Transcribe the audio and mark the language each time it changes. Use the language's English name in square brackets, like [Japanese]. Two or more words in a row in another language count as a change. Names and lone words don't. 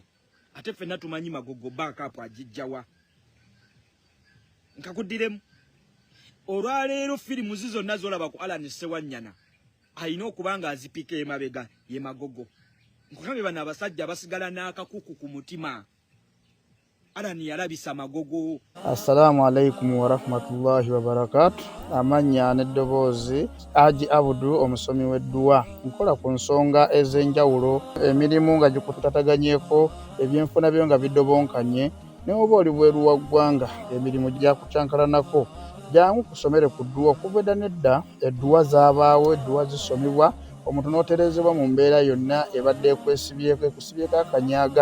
[Ganda] Ate ffenna tumanyi Magogo backup agijjawa. Nkakuddiremu olwaleero firimu zizo nazo laba ku Alan Ssewanyana alina okuba nga azipika emabega ye Magogo. Nkugambe bano abasajja basigala n'akakuku ku mutima. Alan yalabisa Magogo. [Arabic] السلام عليكم ورحمة الله وبركاته. [Ganda] Amanya n'eddoboozi Haji Abudu omusomi w'edduwa. Nkola ku nsonga ez'enjawulo, emirimu nga gikutataganyeko, ebyenfuna byo nga bidobonkanye, ne oba oli bweru wa ggwanga emirimu gyakucankalanako. Jangu kusomere ku dduwa okuva nedda edduwa zaabaawo, edduwa zisomebwa, omuntu n'oterezebwa mu mbeera yonna ebadde ekwesibyeko ekusibyeko akanyaaga.